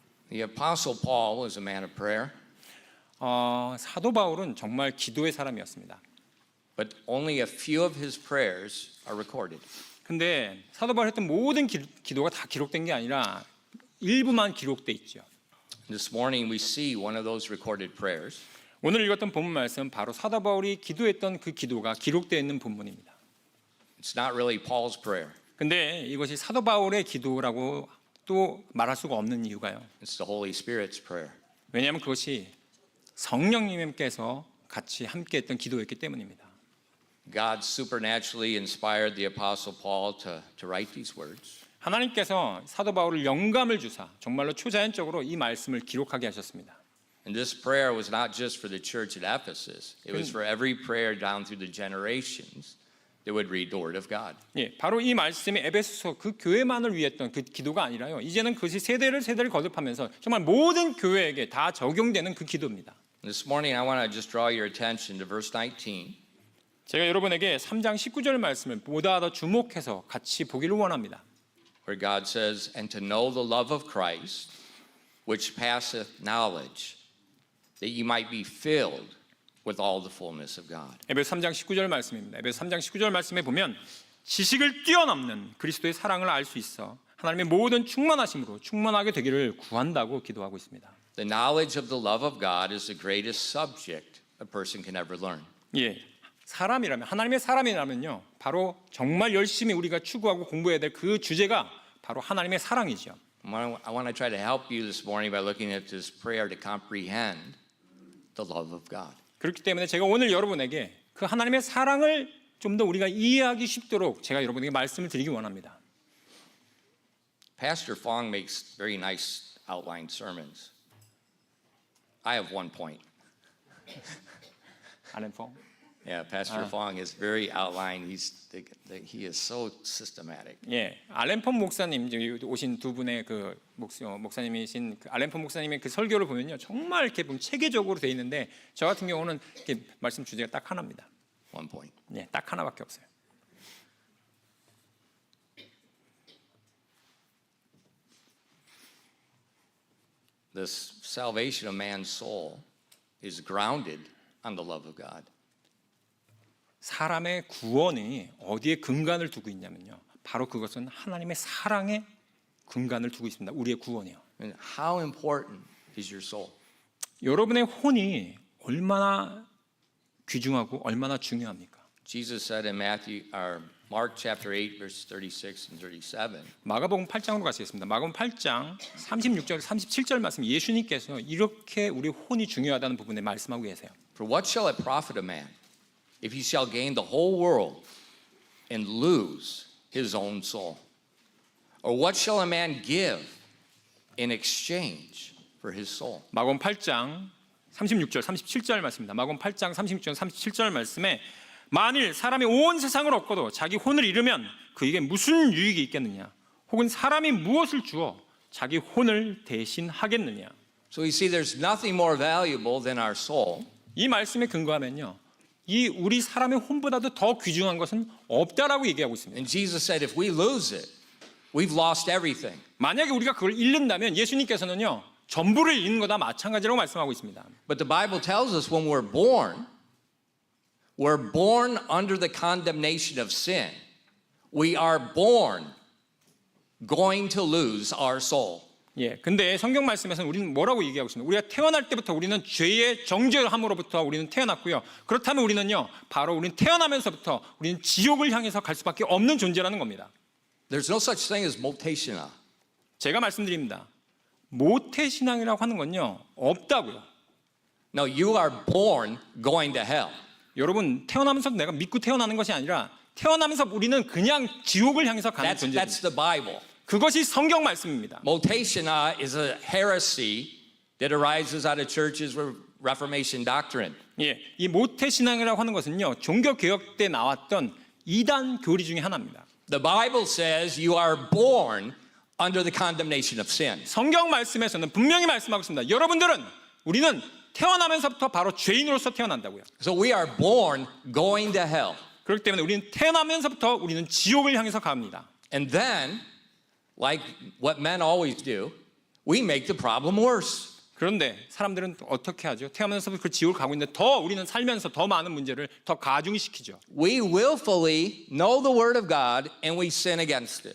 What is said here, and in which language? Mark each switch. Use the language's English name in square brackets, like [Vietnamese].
[English] The Apostle Paul was a man of prayer, [Korean] 사도 바울은 정말 기도의 사람이었습니다. [English] but only a few of his prayers are recorded. [Korean] 근데 사도 바울이 했던 모든 기도가 다 기록된 게 아니라 일부만 기록돼 있죠. [English] This morning we see one of those recorded prayers. [Korean] 오늘 읽었던 본문 말씀은 바로 사도 바울이 기도했던 그 기도가 기록되어 있는 본문입니다. [English] It's not really Paul's prayer. [Korean] 근데 이것이 사도 바울의 기도라고 또 말할 수가 없는 이유가요. [English] It's the Holy Spirit's prayer. [Korean] 왜냐하면 그것이 성령님께서 같이 함께했던 기도였기 때문입니다. [English] God supernaturally inspired the Apostle Paul to write these words. [Korean] 하나님께서 사도 바울을 영감을 주사 정말로 초자연적으로 이 말씀을 기록하게 하셨습니다. [English] And this prayer was not just for the church at Ephesus. It was for every prayer down through the generations that would read the Word of God. [Korean] 예, 바로 이 말씀이 에베소서 그 교회만을 위했던 그 기도가 아니라요. 이제는 그것이 세대를 거듭하면서 정말 모든 교회에게 다 적용되는 그 기도입니다. [English] This morning I want to just draw your attention to verse 19. [Korean] 제가 여러분에게 3장 19절 말씀을 보다 더 주목해서 같이 보기를 원합니다. [English] Where God says, and to know the love of Christ, which passeth knowledge, that you might be filled with all the fullness of God. [Korean] 에베소 3장 19절 말씀입니다. 에베소 3장 19절 말씀에 보면 지식을 뛰어넘는 그리스도의 사랑을 알 수 있어 하나님의 모든 충만하심으로 충만하게 되기를 구한다고 기도하고 있습니다. [English] The knowledge of the love of God is the greatest subject a person can ever learn. [Korean] 예, 사람이라면 하나님의 사람이라면요, 바로 정말 열심히 우리가 추구하고 공부해야 될 그 주제가 바로 하나님의 사랑이죠. [English] I want to try to help you this morning by looking at this prayer to comprehend the love of God. [Korean] 그렇기 때문에 제가 오늘 여러분에게 그 하나님의 사랑을 좀 더 우리가 이해하기 쉽도록 제가 여러분에게 말씀을 드리기 원합니다. [English] Pastor Fong makes very nice outlined sermons. I have one point. [Korean] 알렌 펑. [English] Yeah, Pastor Fong is very outlined. He is so systematic. [Korean] 예, 알렌 펑 목사님 여기 오신 두 분의 그 목사님이신 그 알렌 펑 목사님의 그 설교를 보면요, 정말 이렇게 보면 체계적으로 돼 있는데 저 같은 경우는 이렇게 말씀 주제가 딱 하나입니다. [English] One point. [Korean] 예, 딱 하나밖에 없어요. [English] This salvation of man's soul is grounded on the love of God. [Korean] 사람의 구원이 어디에 근간을 두고 있냐면요, 바로 그것은 하나님의 사랑에 근간을 두고 있습니다. 우리의 구원이요. [English] And how important is your soul? [Korean] 여러분의 혼이 얼마나 귀중하고 얼마나 중요합니까? [English] Jesus said in Mark chapter 8 verse 36 and 37. [Korean] 마가복음 8장으로 가시겠습니다. 마가복음 8장 36절 37절 말씀, 예수님께서 이렇게 우리 혼이 중요하다는 부분에 말씀하고 계세요. [English] For what shall it profit a man if he shall gain the whole world and lose his own soul? Or what shall a man give in exchange for his soul? [Korean] 마가복음 8장 36절 37절 말씀입니다. 마가복음 8장 36절 37절 말씀에 만일 사람이 온 세상을 얻고도 자기 혼을 잃으면 그에게 무슨 유익이 있겠느냐? 혹은 사람이 무엇을 주어 자기 혼을 대신하겠느냐? [English] So we see there's nothing more valuable than our soul. [Korean] 이 말씀에 근거하면요, 이 우리 사람의 혼보다도 더 귀중한 것은 없다라고 얘기하고 있습니다. [English] And Jesus said if we lose it, we've lost everything. [Korean] 만약에 우리가 그걸 잃는다면 예수님께서는요, 전부를 잃는 거다 마찬가지라고 말씀하고 있습니다. [English] But the Bible tells us when we're born under the condemnation of sin. We are born going to lose our soul. [Korean] 예, 근데 성경 말씀에서는 우리는 뭐라고 얘기하고 있습니까? 우리가 태어날 때부터 우리는 죄의 정죄함으로부터 우리는 태어났고요. 그렇다면 우리는요, 바로 우리는 태어나면서부터 우리는 지옥을 향해서 갈 수밖에 없는 존재라는 겁니다. [English] There's no such thing as 모태신앙. [Korean] 제가 말씀드립니다. 모태신앙이라고 하는 건요, 없다고요. [English] No, you are born going to hell. [Korean] 여러분, 태어나면서 내가 믿고 태어나는 것이 아니라 태어나면서 우리는 그냥 지옥을 향해서 가는 존재입니다. [English] That's the Bible. [Korean] 그것이 성경 말씀입니다. [English] Moteshina is a heresy that arises out of churches with Reformation doctrine. [Korean] 예, 이 모태신앙이라고 하는 것은요, 종교개혁 때 나왔던 이단 교리 중에 하나입니다. [English] The Bible says you are born under the condemnation of sin. [Korean] 성경 말씀에서는 분명히 말씀하고 있습니다. 여러분들은, 우리는 태어나면서부터 바로 죄인으로서 태어난다고요. [English] So we are born going to hell. [Korean] 그렇기 때문에 우리는 태어나면서부터 우리는 지옥을 향해서 갑니다. [English] And then, like what men always do, we make the problem worse. [Korean] 그런데 사람들은 또 어떻게 하죠? 태어나면서부터 그 지옥을 가고 있는데 더 우리는 살면서 더 많은 문제를 더 가중시키죠. [English] We willfully know the word of God and we sin against it.